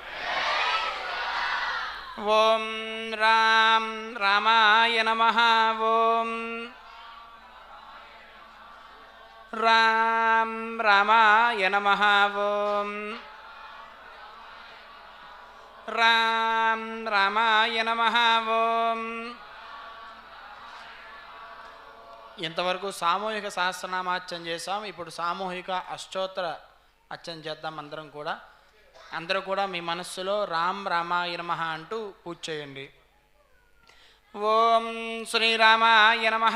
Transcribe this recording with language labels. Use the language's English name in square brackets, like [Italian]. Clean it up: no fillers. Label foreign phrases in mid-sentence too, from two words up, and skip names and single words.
[Sanskrit] ओम राम रामाय नमः। ओम राम रामाय नमः। ओम राम रामाय नमः। [Telugu] ओम ఇంతవరకు సామూహిక సహస్రనామార్చన చేసాం. ఇప్పుడు సామూహిక అష్టోత్తర అర్చన చేద్దాం. అందరూ కూడా మీ మనస్సులో రామ్ రామాయ నమః అంటూ పూజ చేయండి. ఓం శ్రీరామాయ నమః.